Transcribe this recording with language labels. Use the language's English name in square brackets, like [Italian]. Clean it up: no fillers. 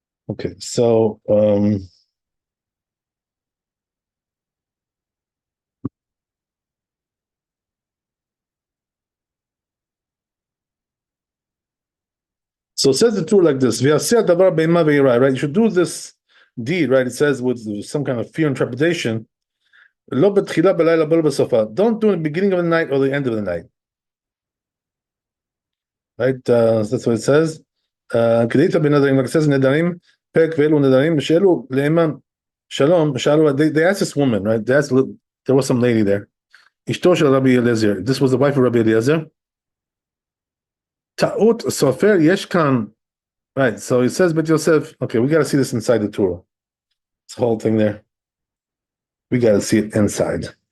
[English] Okay, so so it says the Torah like this: right? You should do this deed, right? It says with some kind of fear and trepidation. Don't do it in the beginning of the night or the end of the night. Right? That's what it says. It says [Hebrew] פרק ואלו נדרים, שאלו לאמם שלום, שאלו, [English] they asked this woman, [Hebrew] right? [English] They asked, there was some lady there. [Hebrew] אשתו של רבי אליעזר. [English] This was the wife of Rabbi Eliezer. [Hebrew] טעות סופר יש כאן, right? [English] So it says, but Yosef, okay, we got to see this inside the Torah. This whole thing there. We got to see it inside.